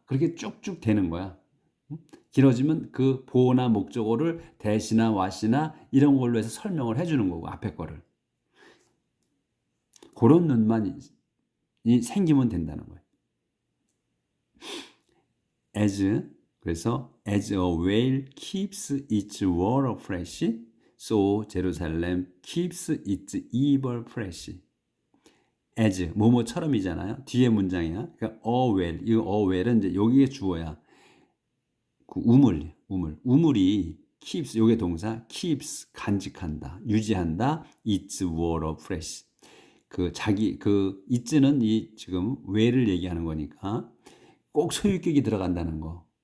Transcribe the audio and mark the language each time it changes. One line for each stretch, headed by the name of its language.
Korean: 그렇게 쭉쭉 되는 거야. 길어지면 그 보어나 목적어를 대시나 what이나 이런 걸로 해서 설명을 해주는 거고, 앞에 거를. 그런 눈만 생기면 된다는 거예요. As 그래서
English: as a whale keeps its water fresh, so Jerusalem keeps its evil fresh.
Korean: as 뭐뭐처럼이잖아요. 뒤에 문장이야. 그러니까 a whale, 이 a whale은 이제 여기에 주어야. 그 우물이 keeps 요게 동사 keeps 간직한다, 유지한다.
English: its water fresh.
Korean: 그 자기 그 it는 이 지금 whale을 얘기하는 거니까 꼭 소유격이 들어간다는 거.